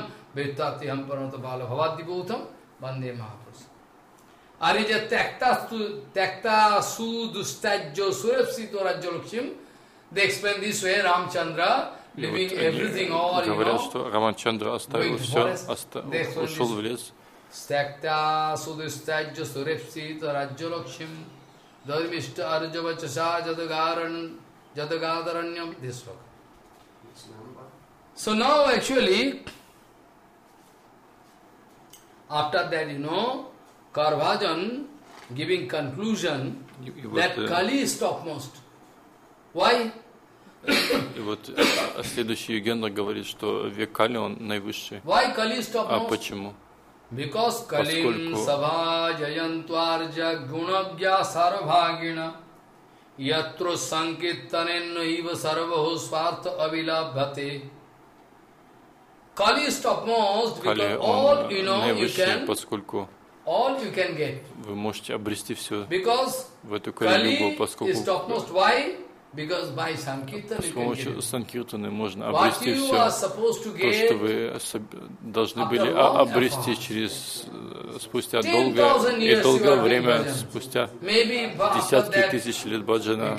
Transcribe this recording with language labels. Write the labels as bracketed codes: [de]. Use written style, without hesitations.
[ru] Говорят, что Рамачандра оставил все, ушел в лес. [sa] стекта судистаджо сурепсита раджо лакшим дадмишта арджо бачаса жадагаран жадагадараньям. [en] This book. So now actually, after that, you know, Karvajan giving conclusion that Kali is topmost. Why? [ru] И вот следующий легенда говорит, что век Кали он наивысший. [en] Why Kali is topmost? [ru] А почему? [sa] Because Kalim Sava Jayantvarja Gunagya Sarabhagina Yatru Sankitanena Iva Sarabahu Swartha Avilabhate. [en] Kali is topmost because all you know you can, [ru] поскольку [en] all you can get. [ru] Вы можете обрести все. [en] Because [ru] в эту Кали-югу, поскольку [en] is topmost. Why? Because by Sankirtan, [ru] с помощью санкиртаны можно обрести все, то, что вы должны были обрести через спустя долгое и долгое время, спустя десятки тысяч лет баджана.